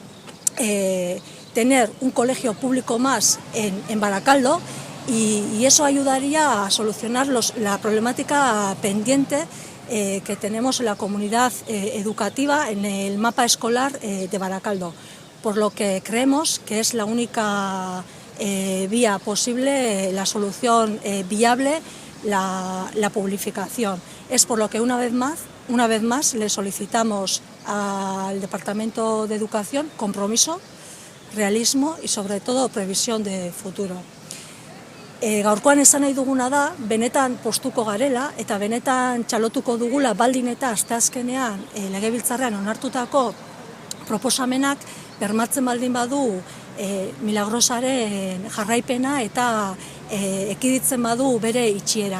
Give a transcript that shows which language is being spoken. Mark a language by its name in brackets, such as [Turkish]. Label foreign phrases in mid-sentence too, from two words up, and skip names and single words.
[Spanish] tener un colegio público más en Baracaldo y eso ayudaría a solucionar la problemática pendiente que tenemos en la comunidad educativa en el mapa escolar de Baracaldo, por lo que creemos que es la única vía posible, la solución viable, la publificación. Es por lo que una vez más le solicitamos al Departamento de Educación compromiso, realismo y sobre todo previsión de futuro. [Basque] Gaurkoan esan nahi duguna da, benetan postuko garela eta benetan txalotuko dugula baldin eta asteazkenean legebiltzarrean onartutako proposamenak bermatzen baldin badu Milagrosaren jarraipena eta ekiditzen badu bere itxiera.